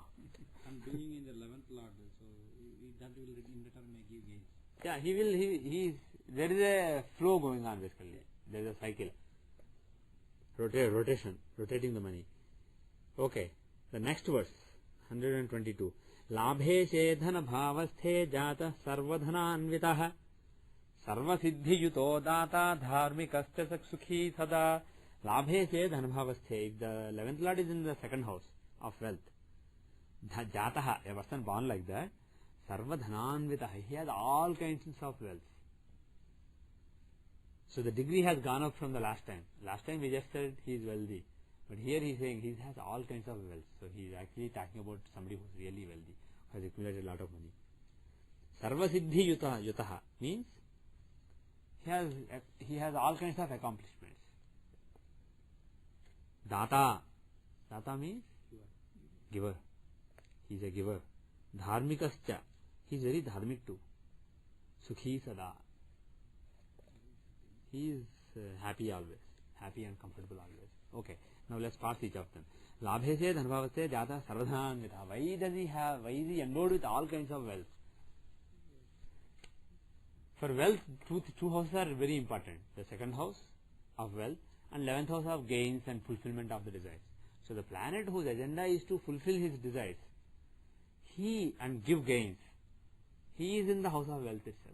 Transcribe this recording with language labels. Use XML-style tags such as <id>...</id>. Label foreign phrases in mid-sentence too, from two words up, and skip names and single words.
<en>And being in the 11th lord, so that will in return may give gains. Yeah, there is a flow going on basically. There is a cycle. Rotating the money. Okay, the next verse, 122.</en> <sa>लाभे शेधन भावस्थे जात सर्वधनान्वितः सर्वसिद्धियुतो दाता धार्मिकश्च सुखी सदा. लाभे शेधन भावस्थे.</sa> <en>If the 11th lord is in the second house of wealth, jataha, a person born like that, sarvadhananvitah, he has all kinds of wealth. So the degree has gone up from the last time. Last time we just said he is wealthy, but here he is saying he has all kinds of wealth. So he is actually talking about somebody who is really wealthy, who has accumulated a lot of money.</en> <sa>सर्वसिद्धि युतः</sa> <en>means he has all kinds of accomplishments. Data means giver. He is a giver. Dharmikascha, he is very dharmic too.</en> <sa>सुखी सदा,</sa> <en>he is happy always, happy and comfortable always. Okay, now let's pass each of them.</en> <sa>लाभेसे धनभावसे जात सर्वधन्विता.</sa> <en>Why is he endowed with all kinds of wealth? For wealth, two houses are very important. The second house of wealth and 11th house of gains and fulfillment of the desires. So the planet whose agenda is to fulfill his desires, and give gains, he is in the house of wealth itself.</en>